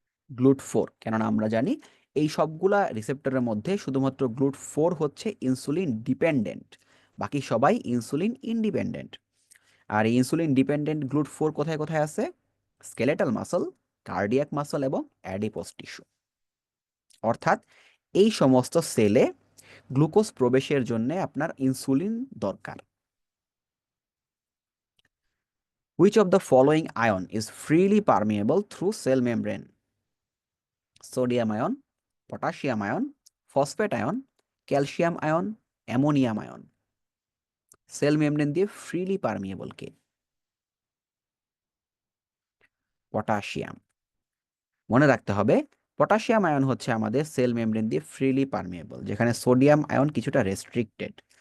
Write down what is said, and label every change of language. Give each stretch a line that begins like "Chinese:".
Bangla: GLUT4, কেননা আমরা জানি এই সবগুলা রিসেপ্টরের মধ্যে শুধুমাত্র GLUT4 হচ্ছে ইনসুলিন ডিপেন্ডেন্ট, বাকি সবাই ইনসুলিন ইন্ডিপেন্ডেন্ট। আর এই ইনসুলিন ডিপেন্ডেন্ট GLUT4 কোথায় কোথায় আছে? স্কেলেটাল মাসল, কার্ডিয়াক মাসল এবং অ্যাডিপোস টিস্যু। অর্থাৎ এই সমস্ত সেলে গ্লুকোজ প্রবেশের জন্য আপনার ইনসুলিন দরকার।
English: Which of the following ion is freely permeable through cell membrane?
Bangla: Sodium ion, potassium ion, phosphate ion, calcium ion, ammonium ion. Cell membrane দিয়ে ফ্রিলি পারমিয়েবল কে? পটাশিয়াম। মনে রাখতে হবে পটাশিয়াম আয়ন হচ্ছে আমাদের সেল মেমব্রেন দিয়ে freely permeable, যেখানে sodium ion কিছুটা restricted.